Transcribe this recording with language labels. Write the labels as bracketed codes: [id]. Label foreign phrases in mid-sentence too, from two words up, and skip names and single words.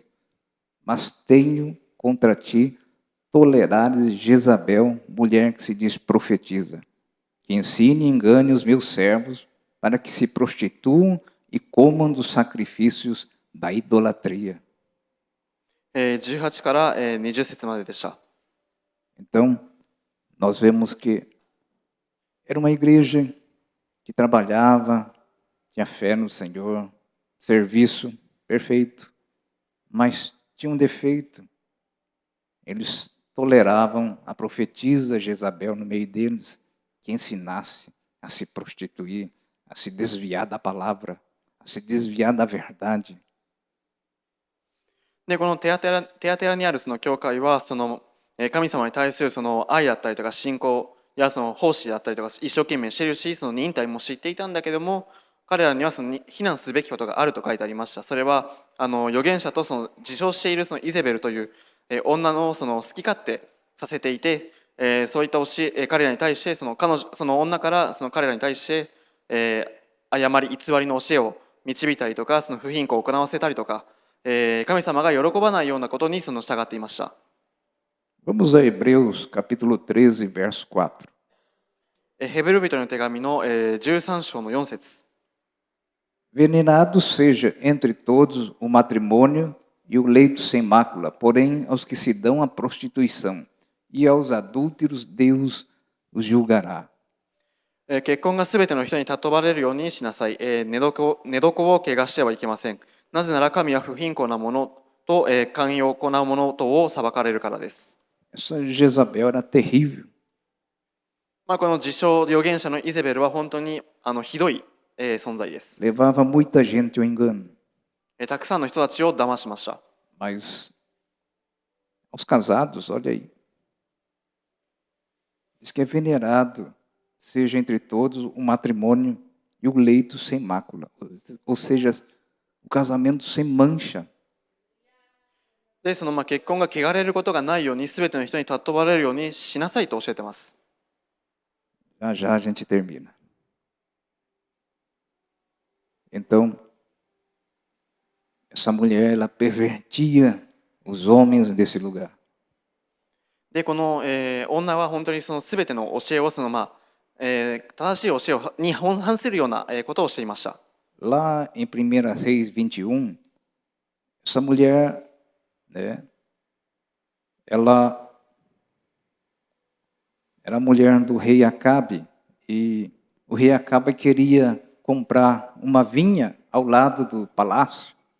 [pt] Mas tenho contra ti tolerares Jezabel, mulher que se diz profetiza, que ensine e engane os meus servos para que se prostituam e comam dos sacrifícios da idolatria. [ja] 18 から、20節まででした。 [pt] Então, nós vemos que era uma igreja que trabalhava, tinha fé no Senhor, serviço perfeito, mas tinha um defeito. Eles toleravam a profetisa Jezabel no meio deles, que ensinasse a se prostituir, a se desviar da palavra, a se desviar da verdade. [ja] で、このテアテラにあるその教会は、その神様に対するその愛だったりとか信仰やその奉仕だったりとか一生懸命してるし、その忍耐も知っていたんだけども、彼らにはその非難すべきことがあると書いてありました。それは預言者とその自称しているそのイゼベルという女のその好き勝手させていて、そういった彼らに対してその女からその彼らに対して誤り偽りの教えを導いたりとか、その不貧困を行わせたりとか、神様が喜ばないようなことにその従っていました。 [pt] Vamos a Hebreus capítulo 13, verso 4. [ja] ヘブル人の手紙の13章の4節。 [pt] Venerados seja entre todos o matrimônio e o leito sem mácula, porém aos que se dão à prostituição e aos adúlteros Deus os julgará. [ja] 結婚がすべての人に尊ばれるようにしなさい。寝床を汚してはいけません。なぜなら神は不貧困なものと寛容を行う者とを裁かれるからです。 [pt] Essa Jezabel era terrível. [ja] この自称預言者のイゼベルは本当にひどい存在です。 [pt] Levava muita gente ao engano. [ja] たくさんの人たちを騙しました。 [pt] Mas aos casados, olha aí. Diz que é venerado, seja entre todos o matrimônio e o leito sem mácula. Ou seja, o casamento sem mancha. [ja] で、その結婚が汚れることがないように、すべての人に尊ばれるようにしなさいと教えています。 [pt] Já já a gente termina. Então, essa mulher, ela pervertia os homens desse lugar. [ja] で、この、女は本当にそのすべての教えを正しい教えに反するようなことをしていました。 [pt] Lá em 1 Reis 21, essa mulher, né, ela era a mulher do rei Acabe, e o rei Acabe queria comprar uma vinha ao lado do palácio.